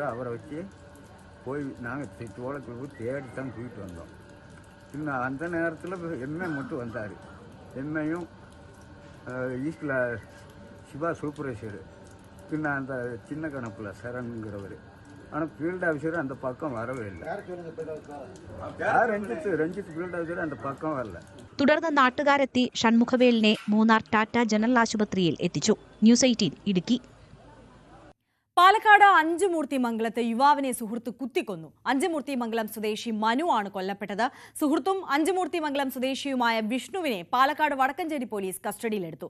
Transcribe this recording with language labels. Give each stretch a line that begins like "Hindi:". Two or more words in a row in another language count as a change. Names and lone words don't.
Tamil: அவரை வச்சு போய் நாங்கள் தோளத்தில் போய் தேடி தான் தூக்கிட்டு வந்தோம். இன்னும் அந்த நேரத்தில் எம்ஏ மட்டும் வந்தார். எம்ஏயும் ஈஸ்டில் சிவா சூப்பர்வைசரு, பின்ன அந்த சின்ன கணப்பில் சரண்கிறவர். ஆனால்
English: field officer
Tamil: அந்த பக்கம் வரவே இல்லை.
Malayalam: രഞ്ജിത്ത്
English: field officer
Malayalam: அந்த പക്കം വരല. തുടർന്ന് നാട്ടുകാരെത്തി ഷൺമുഖവേലിനെ മൂന്നാർ ടാറ്റ ജനറൽ ആശുപത്രിയിൽ എത്തിച്ചു. ന്യൂസ് 18 ഇടുക്കി. പാലക്കാട് അഞ്ചുമൂർത്തിമംഗലത്ത് യുവാവിനെ സുഹൃത്ത് കുത്തിക്കൊന്നു. അഞ്ചുമൂർത്തിമംഗലം സ്വദേശി മനു ആണ് കൊല്ലപ്പെട്ടത്. സുഹൃത്തും അഞ്ചുമൂർത്തിമംഗലം സ്വദേശിയുമായ വിഷ്ണുവിനെ പാലക്കാട് വടക്കഞ്ചേരി പോലീസ് കസ്റ്റഡിയിലെടുത്തു.